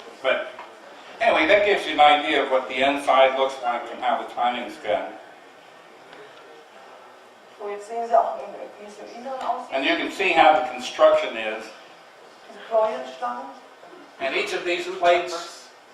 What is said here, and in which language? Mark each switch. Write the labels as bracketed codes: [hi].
[en] But anyway, that gives you an idea of what the inside looks like and how the timing's done. [de] So, jetzt sehen Sie auch, wie es im Inneren aussieht. [en] And you can see how the construction is. [de] Diese Pleuelstangen [en] And each of these plates,